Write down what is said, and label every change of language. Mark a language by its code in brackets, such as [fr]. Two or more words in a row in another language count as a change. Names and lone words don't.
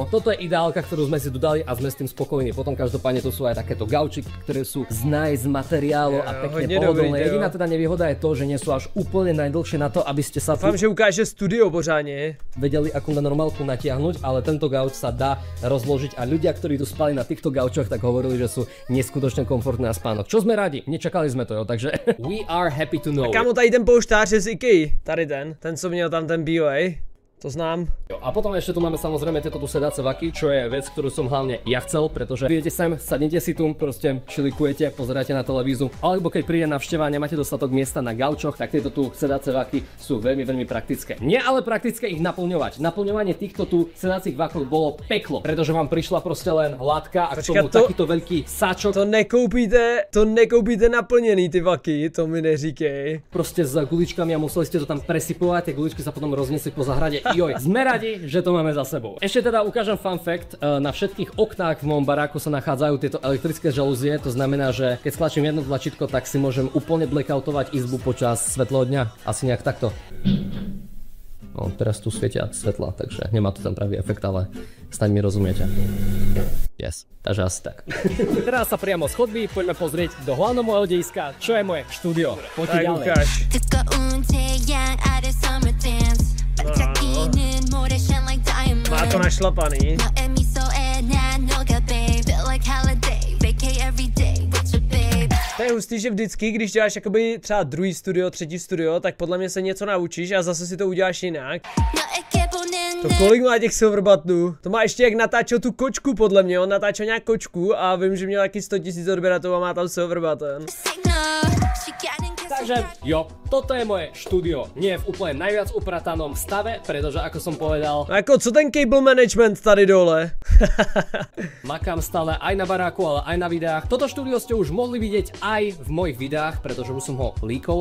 [sk] Toto je ideálka, ktorú sme si dodali a sme s tým spokojní. Potom každopádne tu sú aj takéto gaučiky, ktoré sú z nice materiálu a pekne pohodlné. Jediná teda nevýhoda je to, že nie sú až úplne najdlhšie na to, aby ste sa Dúfam, že ukáže studio pořádne. Vedeli ako na normálku natiahnuť, ale tento gauč sa dá rozložiť a ľudia, ktorí tu spali na týchto gaučoch, tak hovorili, že sú neskutočne komfortné na spánok. Čo sme radi, nečakali sme to, jo, takže [en] we are happy to know. [cs] A kámo, tady ten polštář je z IKEA, tady ten co měl tam ten bílej. To znám. [sk] A potom ešte tu máme samozrejme tieto tu sedace vaky, čo je vec, ktorú som hlavne ja chcel, pretože prídete sem, sadnete si tu, proste čilikujete, pozeráte na televízu, alebo keď príde návšteva a nemáte dostatok miesta na gaučoch, tak tieto tu sedace vaky sú veľmi praktické. Nie ale praktické ich naplňovať. Naplňovanie týchto tu sedacích vakov bolo peklo, pretože vám prišla proste len hladká a k tomu takýto veľký sáčok. [cs] To nekoupíte naplnený ty vaky, to mi neříkej. [sk] Proste s guličkami a museli ste to tam presypovať, tie guličky sa potom rozniesli po zahrade. Joj, sme radi, že to máme za sebou. Ešte teda ukážem [en] fun fact, [sk] na všetkých oknách v mojom baráku sa nachádzajú tieto elektrické žalúzie, to znamená, že keď stlačím jedno tlačítko, tak si môžem úplne blackoutovať izbu počas svetlého dňa, asi nejak takto. No, teraz tu svietia svetla, takže nemá to ten pravý efekt, ale snáď mi rozumiete. Yes, takže asi tak. Teraz sa priamo z chodby poďme pozrieť do hlavného môjho dejiska, čo je moje štúdio. Poďte ďalej. [cs] Má to našlapaný. To je hustý, že vždycky, když děláš jakoby třeba druhý studio, třetí studio, tak podle mě se něco naučíš a zase si to uděláš jinak. To kolik má těch [en] silver buttonů? [cs] To má ještě jak natáčel tu kočku podle mě, on natáčel nějak kočku a vím, že měl taky 100 000 odběratelů a má tam [en] silver button. [sk] Takže jo, toto je moje štúdio. Nie je v úplne najviac upratanom stave, pretože ako som povedal... [cs] A jako co ten [en] cable management [cs] tady dole? [sk] Makám stále aj na baráku, ale aj na videách. Toto štúdio ste už mohli vidieť aj v mojich videách, pretože už som ho líkol.